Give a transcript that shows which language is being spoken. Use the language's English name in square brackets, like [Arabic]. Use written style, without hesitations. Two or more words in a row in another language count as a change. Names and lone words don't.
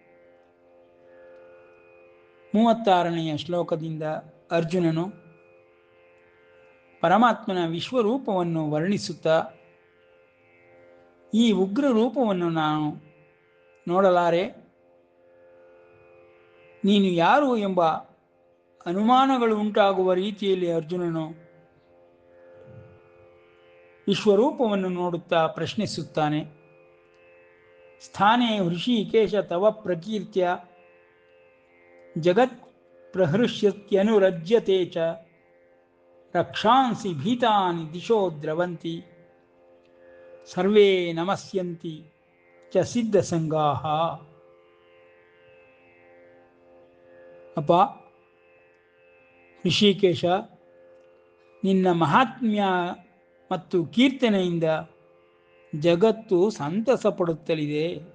[Kannada] 36ನೆಯ ಶ್ಲೋಕದಿಂದ ಅರ್ಜುನನು ಪರಮಾತ್ಮನ ವಿಶ್ವರೂಪವನ್ನು ವರ್ಣಿಸುತ್ತಾ, ಈ ಉಗ್ರ ರೂಪವನ್ನು ನಾನು ನೋಡಲಾರೆ, ನೀನು ಯಾರು ಎಂಬ ಅನುಮಾನಗಳು ಉಂಟಾಗುವ ರೀತಿಯಲ್ಲಿ ಅರ್ಜುನನು ವಿಶ್ವರೂಪವನ್ನು ನೋಡುತ್ತಾ ಪ್ರಶ್ನಿಸುತ್ತಾನೆ. [Sanskrit] ಸ್ಥಾನೇ ಹೃಷಿಕೇಶ ತವ ಪ್ರಕೀರ್ತ್ಯ ಜಗತ್ ಪ್ರಹೃಷ್ಯತ್ಯನುರಜ್ಯತೆ ಚ ರಕ್ಷಾಂಸಿ ಭೀತಾನಿ ದಿಶೋ ದ್ರವಂತಿ ಸರ್ವೇ ನಮಸ್ಯಂತಿ ಚ ಸಿದ್ಧಸಂಗಾಹ. [Kannada] ಅಪ್ಪ ಋಷಿಕೇಶ, ನಿನ್ನ ಮಹಾತ್ಮ್ಯ ಮತ್ತು ಕೀರ್ತನೆಯಿಂದ ಜಗತ್ತು ಸಂತಸ ಪಡುತ್ತಲಿದೆ.